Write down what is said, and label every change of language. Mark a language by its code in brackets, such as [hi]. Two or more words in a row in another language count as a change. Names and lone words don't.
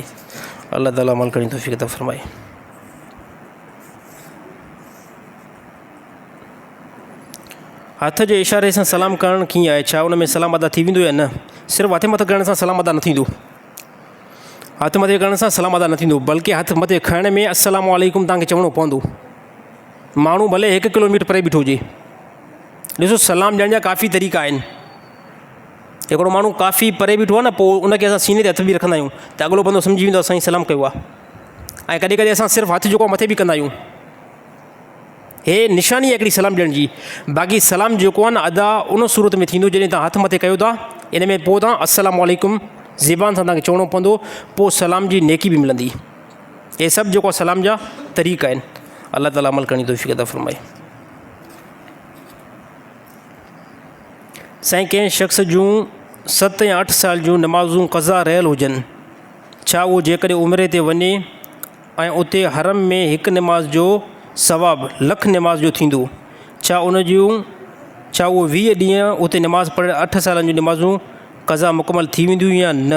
[sd] अल्लाह ताला अमल करण जी तौफ़ीक़ अता फ़रमाए। हथ जे इशारे सां सलाम करणु कीअं आहे? छा उन में सलाम अदा थी वेंदो या न? सिर्फ़ु हथ मथे करण सां सलाम अदा न थींदो, हथ मथे करण सां सलाम अदा न थींदो, बल्कि हथ मथे खणण में [ar] السلام عليكم [sd] तव्हांखे चवणो पवंदो। माण्हू भले 1 किलोमीटर परे बीठो हुजे, ॾिसो सलाम ॾियण जा काफ़ी तरीक़ा आहिनि। हिकिड़ो माण्हू काफ़ी परे बीठो आहे न, पोइ उनखे असां सीने ते हथ बि रखंदा आहियूं त अॻिलो बंदो सम्झी वेंदो असां सलाम कयो आहे। ऐं कॾहिं कॾहिं असां सिर्फ़ु हथु जेको मथे बि कंदा आहियूं, हे निशानी आहे हिकिड़ी सलाम ॾियण जी। बाक़ी सलाम जेको आहे न अदा उन सूरत में थींदो जॾहिं तव्हां हथु मथे कयो था, इन में पोइ तव्हां [ar] السلام عليكم [sd] ज़बान सां तव्हांखे चवणो पवंदो, पोइ सलाम जी नेकी बि मिलंदी। हे सभु जेको आहे सलाम जा तरीक़ा आहिनि। अल्लाह ताला अमल करण जी तौफ़ीक़ अता फ़रमाए। साईं, कंहिं शख़्स जूं 7 या 8 साल जूं नमाज़ूं क़ज़ा रहियल हुजनि, छा उहो जेकॾहिं उमिरे ते वञे ऐं उते हरम में हिकु नमाज़ जो सवाबु लख नमाज़ जो थींदो, छा उहो 20 ॾींहं उते नमाज़ पढ़े 8 सालनि जूं नमाज़ूं क़ज़ा मुकमल थी वेंदियूं या न?